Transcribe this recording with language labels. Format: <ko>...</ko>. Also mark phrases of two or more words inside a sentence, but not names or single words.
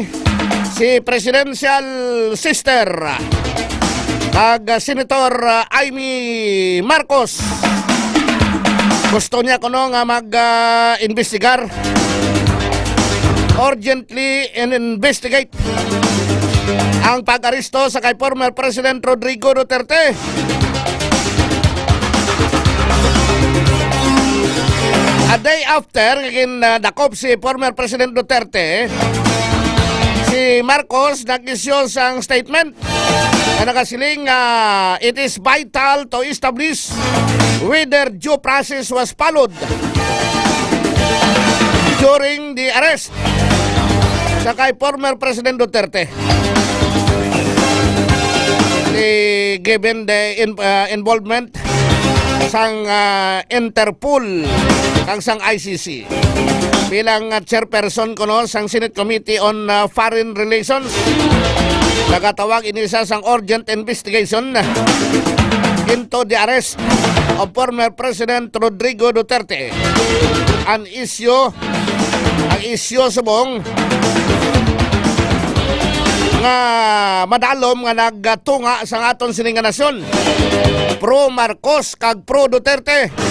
<hil>Si</hil> <en>Presidential Sister</en> <hil>kag Senator Amy Marcos. Gusto niya kuno nga mag-investigar.</hil> <en>Urgently investigate</en> <hil>ang pag-aristo sa kay</hil> <en>former President</en> <hil>Rodrigo Duterte.</hil> <en>A day after,</en> <hil>dakop si</hil> <en>former President</en> <hil>Duterte Si Marcos nag-isyo sang statement na nakasiling</hil> <en>it is vital to establish whether due process was followed during the arrest</en> <hil>sa kay</hil> <en>former President</en> <hil>Duterte.</hil> <en>Given the involvement</en> <hil>sang Interpol kang sang ICC bilang chairperson kuno sang Senate Committee on Foreign Relations, nagatawag ini sa sang</hil> <en>urgent investigation into the arrest of former President Rodrigo Duterte.</en> <hil>Ang isyu subong nga madalom nga nagtunga sa aton sining nga nasyon, pro Marcos kag pro Duterte.</hil>